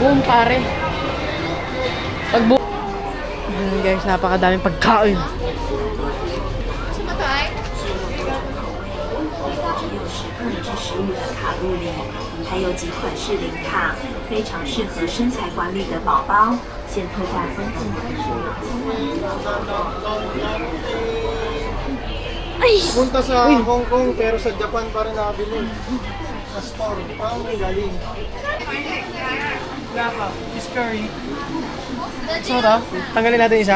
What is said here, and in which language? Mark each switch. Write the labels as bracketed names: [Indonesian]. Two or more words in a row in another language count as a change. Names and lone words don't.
[Filipino] pare. Guys, napakadaming pagkain. [Chinese] 什么台？食物的卡路里，还有几款适龄卡，非常适合身材管理的宝宝。现特价3件 [Filipino] Punta sa Hong Kong pero sa Japan pa rin nakabili. Sa store. Parang may galing. [English] Fish curry. [Filipino] So ito, tanggalin natin isa.